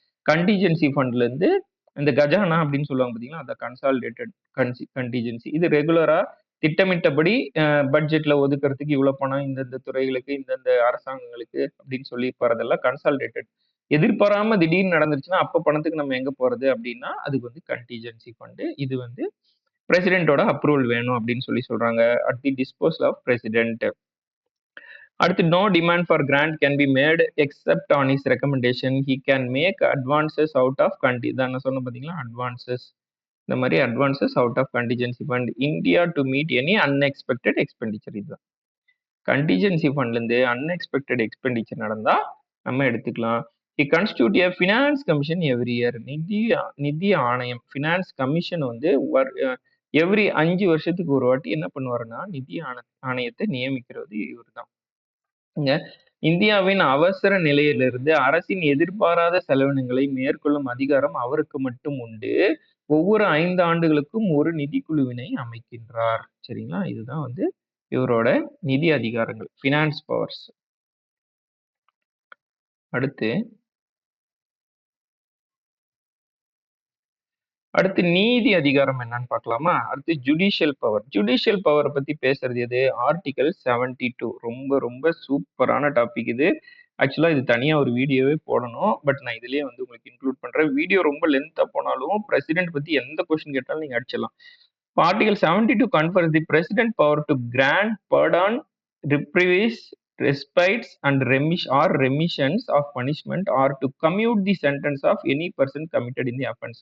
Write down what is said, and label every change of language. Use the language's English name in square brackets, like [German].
[Tamil] Contingency ஃபண்ட்ல இருந்து இந்த கஜானா அப்படின்னு சொல்லுவாங்க பாத்தீங்களா, அந்த கன்சாலிடேட்டட் கண்டிஜென்சி, இது ரெகுலரா திட்டமிட்டபடி பட்ஜெட்ல ஒதுக்குறதுக்கு இவ்வளவு பணம் இந்தந்த துறைகளுக்கு, இந்தந்த அரசாங்கங்களுக்கு அப்படின்னு சொல்லி போறதெல்லாம் கன்சாலிடேட்டட். எதிர்பாராம திடீர்னு நடந்துருச்சுன்னா அப்ப பணத்துக்கு நம்ம எங்க போறது அப்படின்னா, அதுக்கு வந்து கண்டிஜென்சி ஃபண்ட். இது வந்து பிரசிடென்ட்டோட அப்ரூவல் வேணும் அப்படின்னு சொல்றாங்க. [English] At the disposal of president. அடுத்து no demand for grant can be made except on his recommendation. He can make advances out of [Tamil] நான் சொன்ன பாத்தீங்களா [English] advances. [Tamil] இந்த மாதிரி [English] advances out of contingency fund India to meet any unexpected expenditure. [Tamil] இதுதான் contingency ஃபண்ட்ல இருந்து unexpected expenditure நடந்தா நம்ம எடுத்துக்கலாம். [English] He constitute a finance commission every year. [Tamil] நிதி ஆணையம் ஃபினான்ஸ் கமிஷன் வந்து எவ்ரி 5 வருஷத்துக்கு ஒரு வாட்டி என்ன பண்ணுவாருன்னா நிதி ஆணையத்தை நியமிக்கிறது இவர்தான். இந்தியாவின் அவசர நிலையிலிருந்து அரசின் எதிர்பாராத செலவினங்களை மேற்கொள்ளும் அதிகாரம் அவருக்கு மட்டும் உண்டு. ஒவ்வொரு 5 ஆண்டுகளுக்கும் ஒரு நிதிக்குழுவினை அமைக்கின்றார். சரிங்களா? இதுதான் வந்து இவரோட நிதி அதிகாரங்கள், ஃபினான்ஸ் பவர்ஸ். அடுத்து நீதி அதிகாரம் என்னன்னு பார்க்கலாமா? அடுத்து ஜுடிஷியல் பவர். ஜுடிஷியல் பவர் பத்தி பேசுறது எது? ஆர்டிகல் 72. ரொம்ப ரொம்ப சூப்பரான டாபிக் இது. ஆக்சுவலா இது தனியா ஒரு வீடியோவே போடணும். பட் நான் இதுலயே வந்து உங்களுக்கு இன்க்ளூட் பண்றேன். வீடியோ ரொம்ப லென்த்தா போனாலும் பிரசிடென்ட் பத்தி எந்த கொஸ்டின் கேட்டாலும் நீங்க அடிச்சிடலாம். [English] Article 72 confers the president power to grant pardon, reprieves, respites and remissions of punishment or to commute the sentence of any person committed in the offense.